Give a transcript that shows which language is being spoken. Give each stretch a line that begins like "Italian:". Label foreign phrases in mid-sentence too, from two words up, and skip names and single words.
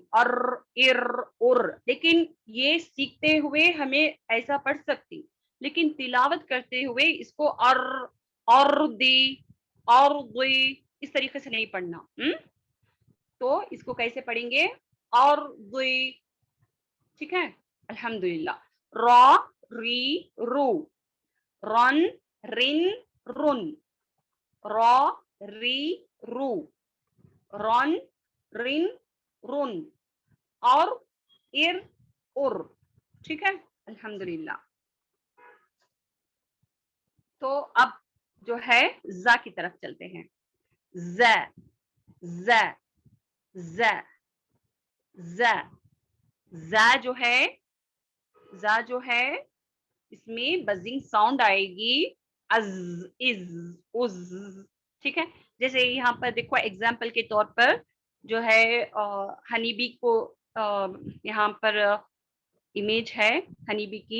Urdu: اور لیکن یہ سیکھتے ہوئے ہمیں ایسا پڑھ سکتی, لیکن تلاوت کرتے ہوئے اس کو اور اس طریقے سے نہیں پڑھنا. تو اس کو کیسے پڑھیں گے؟ اور ٹھیک ہے, الحمدللہ. را ری رو, رن رن رن, را ری رو, رن رن رن, اور ار. ٹھیک ہے, الحمدللہ. تو اب جو ہے زا کی طرف چلتے ہیں. ز ز ز ز زا جو ہے اس میں
English: buzzing sound
Urdu: آئے گی از از از. ٹھیک ہے, جیسے یہاں پر دیکھو ایگزامپل کے طور پر جو ہے
English: honey bee
Urdu: کو یہاں پر امیج ہے
English: honey bee
Urdu: کی.